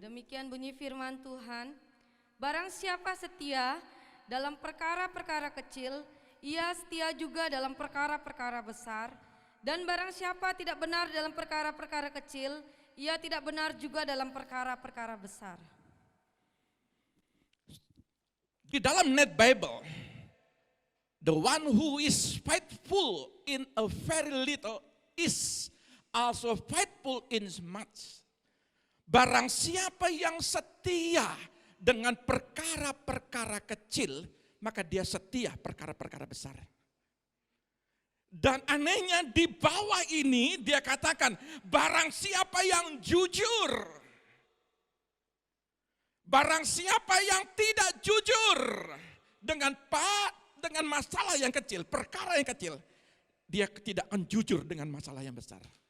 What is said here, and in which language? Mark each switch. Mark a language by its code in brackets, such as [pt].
[id] Demikian bunyi firman Tuhan. Barang siapa setia dalam perkara-perkara kecil, ia setia juga dalam perkara-perkara besar. Dan barang siapa tidak benar dalam perkara-perkara kecil, ia tidak benar juga dalam perkara-perkara besar. Di dalam [en] Net Bible, the one who is faithful in a very little is also faithful in much. [id] Barang siapa yang setia dengan perkara-perkara kecil, maka dia setia perkara-perkara besar. Dan anehnya di bawah ini dia katakan, barang siapa yang jujur, barang siapa yang tidak jujur dengan masalah yang kecil, perkara yang kecil, dia tidak akan jujur dengan masalah yang besar.